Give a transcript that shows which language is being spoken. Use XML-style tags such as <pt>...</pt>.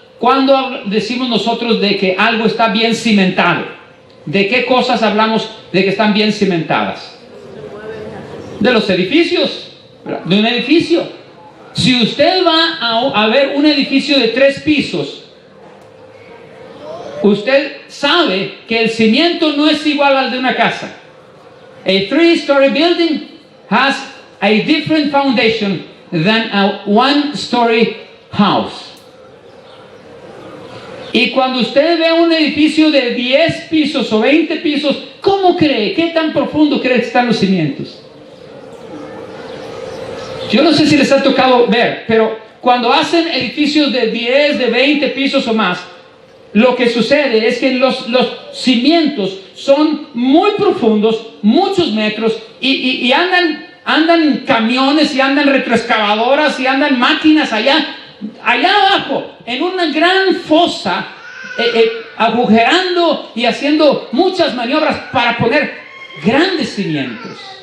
<es>Cuando decimos nosotros de que algo está bien cimentado, ¿de qué cosas hablamos de que están bien cimentadas? De los edificios, de un edificio. Si usted va a ver un edificio de 3 pisos, usted sabe que el cimiento no es igual al de una casa.</es> <en>A 3-story building has a different foundation than a 1-story house.</en> <es>Y cuando usted ve un edificio de 10 pisos o 20 pisos, ¿cómo cree? ¿Qué tan profundo cree que están los cimientos? Yo no sé si les ha tocado ver, pero cuando hacen edificios de 10, de 20 pisos o más, lo que sucede es que los cimientos son muy profundos, muchos metros, y andan camiones, y andan retroexcavadoras, y andan máquinas allá abajo, en una gran fosa, agujerando y haciendo muchas maniobras para poner grandes cimientos.</es>